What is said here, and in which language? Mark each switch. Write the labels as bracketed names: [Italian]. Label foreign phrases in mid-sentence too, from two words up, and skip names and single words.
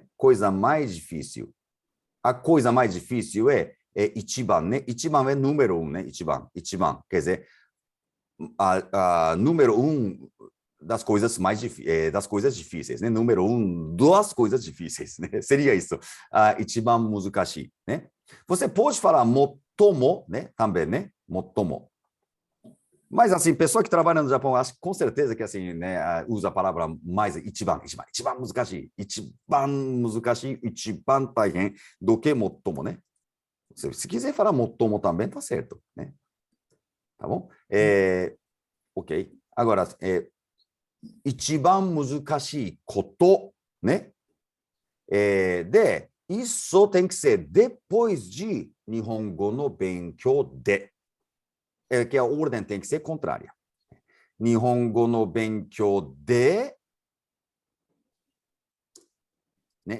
[Portuguese] Coisa mais difícil. A coisa mais difícil é ichiban, né? Ichiban é número 1, né? Ichiban. Quer dizer, a número 1 das coisas das coisas difíceis, né? Número 1 das coisas difíceis, né? Seria isso. [Japanese] 一番難しい, [Portuguese] né? Você pode falar motomo, né? Também, né? Motomo. Mas, assim, pessoa que trabalha no Japão, acho com certeza que, assim, né, usa a palavra mais [Japanese] 一番難しい, 一番大変 [Portuguese] do que motomo, né? Se quiser falar motomo também, tá certo, né? Tá bom? Ok. Agora, [Japanese] 一番難しいこと, [Portuguese] né? De, isso tem que ser depois de [Japanese] 日本語の勉強で. [Portuguese] Que a ordem tem que ser contrária. [Japanese] 日本語の勉強で né?